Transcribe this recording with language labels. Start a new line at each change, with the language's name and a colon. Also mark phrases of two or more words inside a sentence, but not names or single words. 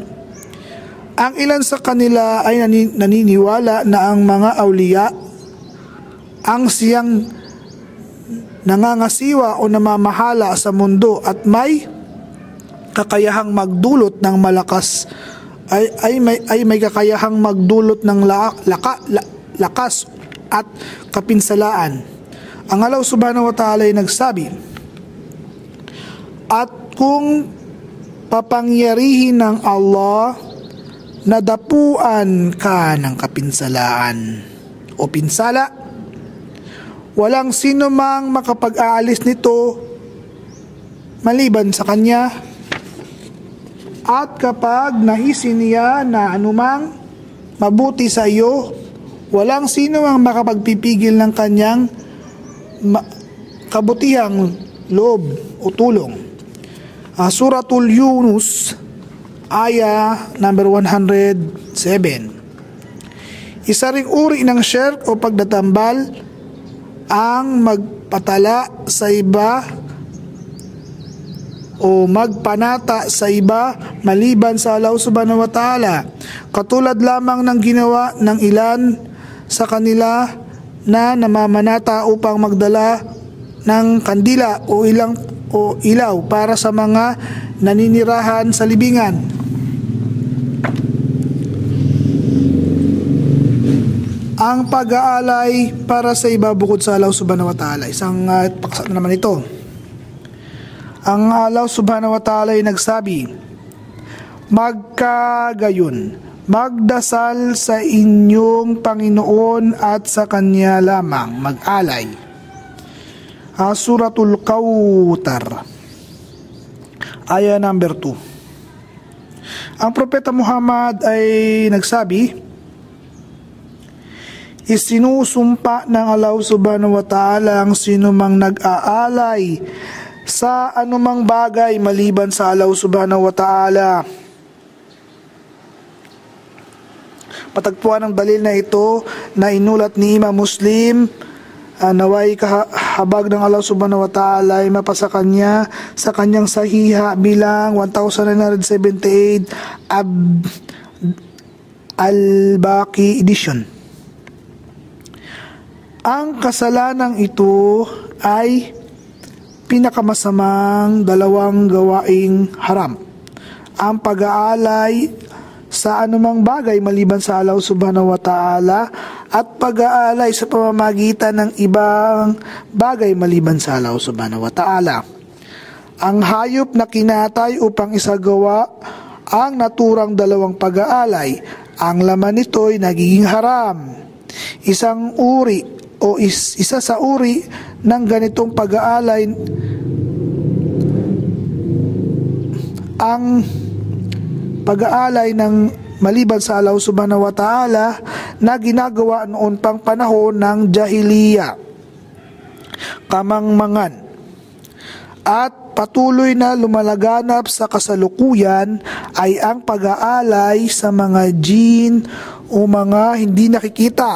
Filipino: Ang ilan sa kanila ay naniniwala na ang mga awliya ang siyang nangangasiwa o namamahala sa mundo at may kakayahang magdulot ng malakas ay may kakayahang magdulot ng lakas at kapinsalaan. Ang Allah
Arabic: سبحانه وتعالى
Filipino: ay nagsabi, at kung papangyarihin ng Allah, nadapuan ka ng kapinsalaan o pinsala, walang sino mang makapag-aalis nito maliban sa kanya. At kapag naisin niya na anumang mabuti sa iyo, walang sino mang makapagpipigil ng kanyang kabutihang loob o tulong. Suratul Yunus, aya number 107. Isa ring uri ng shirk o pagdatambal ang magpatala sa iba o magpanata sa iba maliban sa Allah
Arabic: سبحانه وتعالى,
Filipino: katulad lamang ng ginawa ng ilan sa kanila na namamanata upang magdala ng kandila o ilaw para sa mga naninirahan sa libingan. Ang pag-aalay para sa iba bukod sa Allah
Arabic: سبحانه وتعالى,
Filipino: isang paksa na naman ito. Ang Allah
Arabic: سبحانه وتعالى
Filipino: ay nagsabi, magkagayon, magdasal sa inyong Panginoon at sa Kanya lamang mag-alay. Suratul Kautar, aya number 2. Ang Propeta Muhammad ay nagsabi, isinusumpa ng Allah
Arabic: سبحانه وتعالى
Filipino: ang sinumang nag-aalay sa anumang bagay maliban sa Allah
Arabic: سبحانه وتعالى.
Filipino: Patagpuan ang dalil na ito na inulat ni Imam Muslim, naway kahabag ng Allah
Arabic: سبحانه وتعالى
Filipino: ay mapasa kanya sa kanyang sahiha bilang 1978 Al-Baqi edition. Ang kasalanang ito ay pinakamasamang dalawang gawaing haram: ang pag-aalay sa anumang bagay maliban sa Allah
Arabic: سبحانه وتعالى
Filipino: at pag-aalay sa pamamagitan ng ibang bagay maliban sa Allah
Arabic: سبحانه وتعالى.
Filipino: Ang hayop na kinatay upang isagawa ang naturang dalawang pag-aalay, ang laman nito'y nagiging haram. Isa sa uri ng ganitong pag-aalay ang pag-aalay ng maliban sa Allah
Arabic: سبحانه وتعالى
Filipino: na ginagawa noon pang panahon ng jahiliya, kamangmangan, at patuloy na lumalaganap sa kasalukuyan ay ang pag-aalay sa mga jin o mga hindi nakikita.